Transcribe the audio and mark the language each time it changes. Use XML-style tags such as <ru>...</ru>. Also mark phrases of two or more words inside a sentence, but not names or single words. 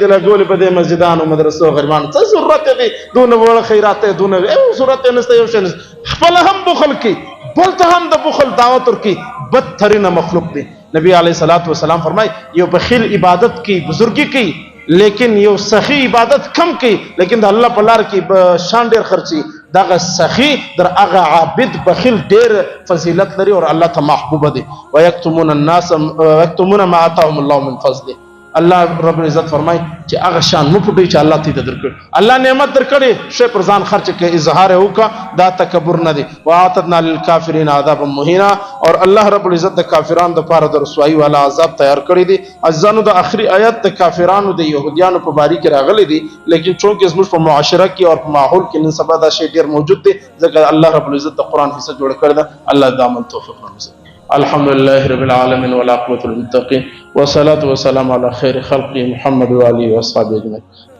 <ps>د لګول په دې مسجدانو مدرسو غریبانو څه ضرورت دی دونه وړ خیرات دونه ضرورت نشته یو شنه خپل هم بخل کی بل ته هم د بخل دعوت ورکی بدترین مخلوق دی نبی</ps> <ar>علیہ الصلوۃ والسلام</ar> <ps>فرمای یو بخیل عبادت کی بزرگی کی لیکن یو سخی عبادت کم کی لیکن د الله په لار کې شان ډیر خرچي دغه سخی در هغه عابد بخیل ډیر فضیلت لري او الله ته محبوب دي</ps> <ar>ويكتمون الناس ويكتمون ما آتاهم الله من فضله الله رب العزت</ar> <ps>فرمای چې هغه شان مو پټي چې الله ته درکړ الله نعمت درکړي شی پر ځان خرچ کې اظهار وکا دا تکبر نه دي</ps> <ar>واعتدنا للكافرين عذابا مهینا</ar> <ps>اور</ps> <ar>الله رب العزت</ar> <ps>د کافرانو د پاره د رسوایی والا عذاب تیار کړی دي ازانو د اخري آیت د کافرانو د يهوديانو په باری کې راغلي دي لیکن چونکه زموږ په معاشره کې او په ماحول کې نن سبا دا شی ډیر موجود دي ځکه</ps> <ar>الله رب العزت</ar> <ps>د قران حصہ جوړ کړی دا الله د عمل توفیق ورکړي</ps> <ar>الحمد لله رب العالمين والعاقبة للمتقين والصلاة والسلام على خير خلقه محمد وآله وأصحابه أجمعين</ar>